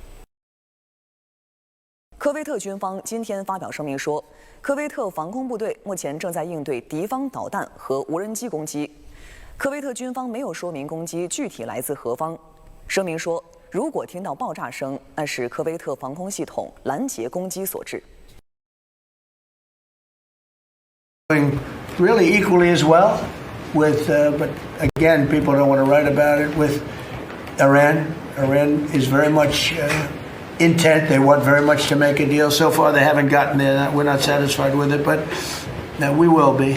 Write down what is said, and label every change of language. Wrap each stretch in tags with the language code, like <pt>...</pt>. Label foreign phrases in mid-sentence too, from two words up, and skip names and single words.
<zh>科威特軍方今天發表聲明說，科威特防空部隊目前正在應對敵方導彈和無人機攻擊。科威特軍方沒有說明攻擊具體來自何方。聲明說，如果聽到爆炸聲，那是科威特防空系統攔截攻擊所致。</zh> <en>Really equally as well with, but again, people don't want to write about it with Iran. Iran is very much intent. They want very much to make a deal. So far, they haven't gotten there. We're not satisfied with it, but we will be.</en>